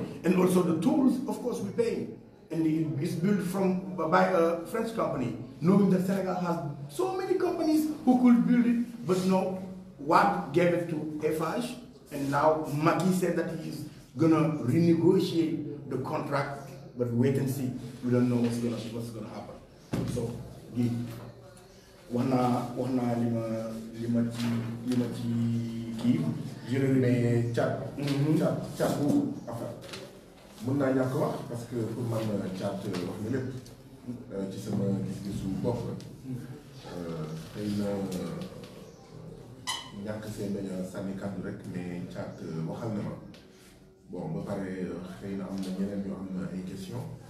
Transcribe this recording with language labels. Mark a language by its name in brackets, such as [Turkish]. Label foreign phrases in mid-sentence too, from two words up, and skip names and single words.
[English] And also the tools, of course, we pay. And it's built by a French company, knowing that Senegal has so many companies who could build it, but no, Watt gave it to FH, and now Macky said that he's gonna renegotiate the contract, but wait and see. We don't know what's gonna happen. So, Guy, [Wolof] wax naa li ma ci kii. mais Thiat. Thiat bu enfin mën naa ñàkk wax [French] parce que pour [Wolof] man Thiat wax na lépp ci sama gis-gisu bopp xëy na ñàkk see bañ a sànni kàddu rek mais Thiat waxal na ma bon ba pare xëy na am na ñeneen ñu am ay questions.